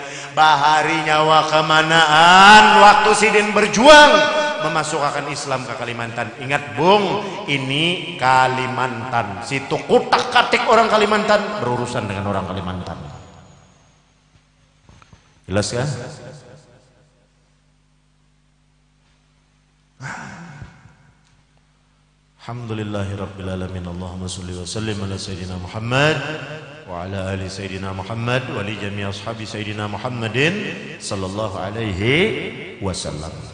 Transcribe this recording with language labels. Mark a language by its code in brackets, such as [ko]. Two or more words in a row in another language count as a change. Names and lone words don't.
[bjn] Bahari nyawa kemanaan waktu sidin berjuang memasukkan Islam ke Kalimantan. Ingat bung, ini Kalimantan. Situ kutak-katik orang Kalimantan berurusan dengan orang Kalimantan. Jelas kan? [ar] الحمد لله رب العالمين. اللهم صل وسلم على سيدنا محمد وعلى آل سيدنا محمد ولجميع أصحاب سيدنا محمد صلى الله عليه وسلم.